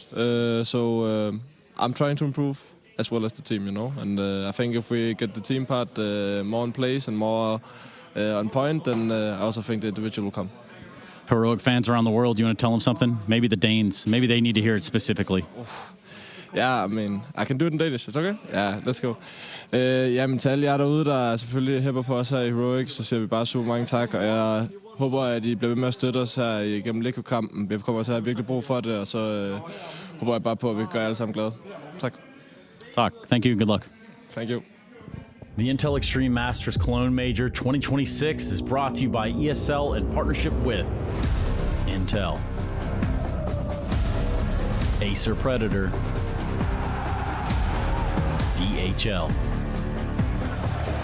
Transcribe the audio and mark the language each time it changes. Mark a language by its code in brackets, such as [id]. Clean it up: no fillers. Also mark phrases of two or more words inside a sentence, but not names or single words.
[en] So I'm trying to improve as well as the team, And I think if we get the team part more in place and more on point, then I also think the individual will come. Heroic fans around the world, you want to tell them something? Maybe the Danes, maybe they need to hear it specifically. [da] Ja, men [en] I can do it in Danish. It's okay? Ja, let's go. [da] Jamen til alle jer derude, der selvfølgelig hæpper på os her i Heroic, så siger vi bare super mange tak, og jeg håber, at I bliver ved med at støtte os her igennem Liquid-kampen. Vi kommer til at have virkelig brug for det, og så håber jeg bare på, at vi gør alle sammen glade. Tak. Tak. [en] Thank you. Good luck. Thank you. The Intel Extreme Masters Cologne Major 2026 is brought to you by ESL in partnership with Intel, Acer Predator, DHL,